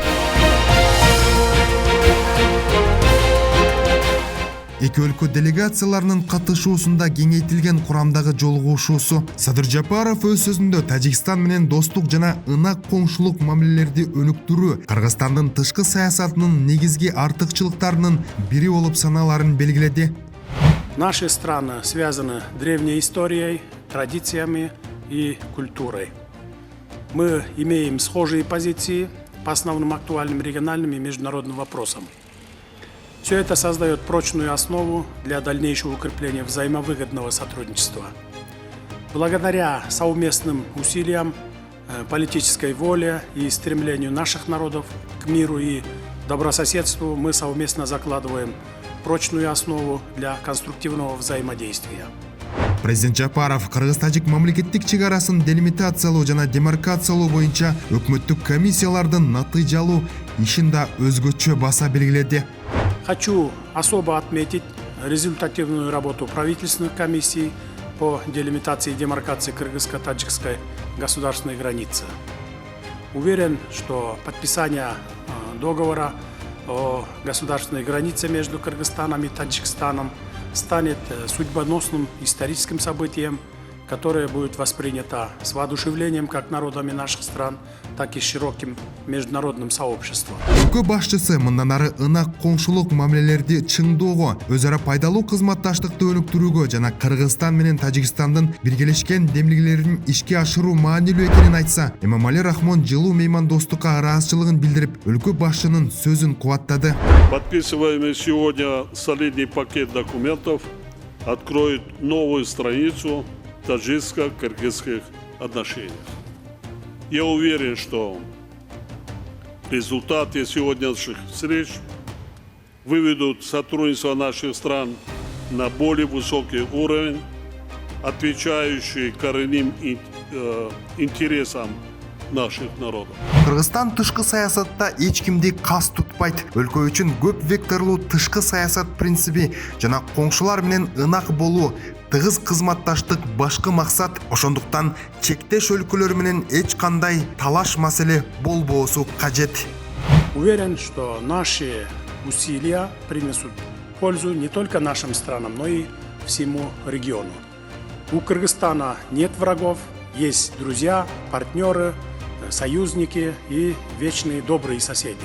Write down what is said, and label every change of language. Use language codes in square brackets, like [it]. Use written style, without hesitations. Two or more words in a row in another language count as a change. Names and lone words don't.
[ky] Эки өлкө делегацияларынын катышуусунда кеңейтилген курамдагы жолугушуусу. Садыр Жапаров өз сөзүндө Тажикстан менен достук жана ынак коңшулук мамилелерди өнүктүрүү Кыргызстандын тышкы саясатынын негизги артыкчылыктарынын бири болуп саналарын белгиледи. [ru] Наши страны связаны древней историей, традициями и культурой. Мы имеем схожие позиции по основным актуальным региональным и международным вопросам. Все это создает прочную основу для дальнейшего укрепления взаимовыгодного сотрудничества. Благодаря совместным усилиям, политической воле и стремлению наших народов к миру и добрососедству мы совместно закладываем прочную основу для конструктивного взаимодействия. [ky] Президент Жапаров Кыргыз-Тажик мамлекеттик чек арасын делимитациялоо жана демаркациялоо боюнча өкмөттүк комиссиялардын натыйжалуу ишин да өзгөчө баса белгиледи. [ru] Хочу особо отметить результативную работу правительственных комиссий по делимитации и демаркации кыргызско-таджикской государственной границы. Уверен, что подписание договора о государственной границе между Кыргызстаном и Таджикстаном станет судьбоносным историческим событием, которая будет воспринята с воодушевлением как народами наших стран, так и широким международным сообществом. [ky] Өлкө башчысы мындан ары ынак коңшулук мамилелерди чыңдоого, өз ара пайдалуу кызматташтыкты өнүктүрүүгө жана Кыргызстан менен Тажикстандын биргелешкен демилгелерин ишке ашыруу маанилүү экенин айтса, Эмомали Рахмон жылуу меймандостукка ыраазычылыгын билдирип, өлкө башчынын сөзүн кубаттады. [ru] Подписываемый сегодня солидный пакет документов откроет новую страницу таджикско-кыргызских отношениях. Я уверен, что результаты сегодняшних встреч выведут сотрудничество наших стран на более высокий уровень, отвечающий коренным интересам наших народов. [ky] Кыргызстан тышкы саясатта эч кимди кас тутпайт. Өлкө үчүн көп векторлуу тышкы саясат принципи жана коңшулар менен ынак болуу, тыгыз кызматташтык башкы максат. Ошондуктан чектеш өлкөлөр менен эч кандай талаш маселе болбоосу кажет. [ru] Уверен, что наши усилия принесут пользу не только нашим странам, но и всему региону. У Кыргызстана нет врагов, есть друзья, партнеры, союзники и вечные добрые соседи.